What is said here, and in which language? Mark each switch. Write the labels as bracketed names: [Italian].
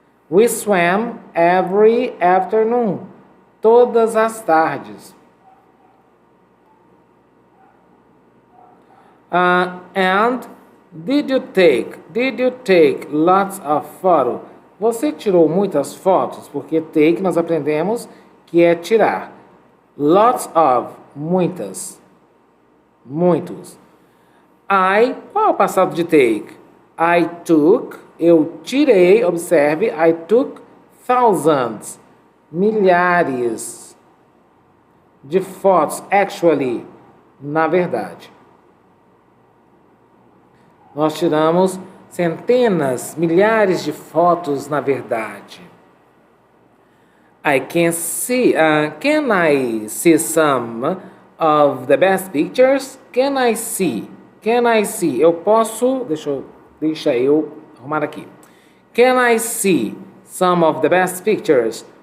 [English] We swam every afternoon. [Portuguese] Todas as tardes. [English] And did you take lots of photos? [Portuguese] Você tirou muitas fotos? Porque take nós aprendemos que é tirar. [English] Lots of, [Portuguese] muitas. Muitos. Qual é o passado de take? I took, eu tirei, observe, [English] I took thousands, [Portuguese] milhares de fotos, actually, na verdade. Nós tiramos centenas, milhares de fotos, na verdade. [English] Can I see some of the best pictures? Can I see? [Portuguese] Eu posso, deixa eu arrumar aqui. [English] Can I see some of the best pictures?